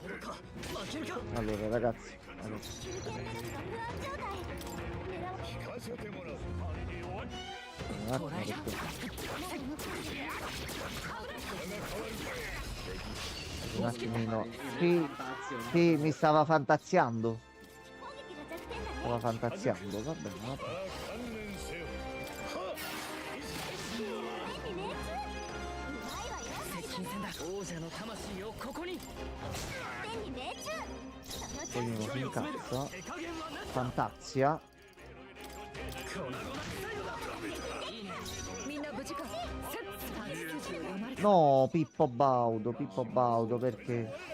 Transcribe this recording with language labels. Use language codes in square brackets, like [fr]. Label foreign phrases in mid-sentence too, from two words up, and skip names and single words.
[it] Allora, ragazzi. Allora. Un attimo, perché... Un attimino. Sì, mi stava fantaziando. Stava fantaziando, va bene, va bene. [ja] 王者の魂をここに [it] Ognuno si incazza. Fantazia. No, Pippo Baudo, perché?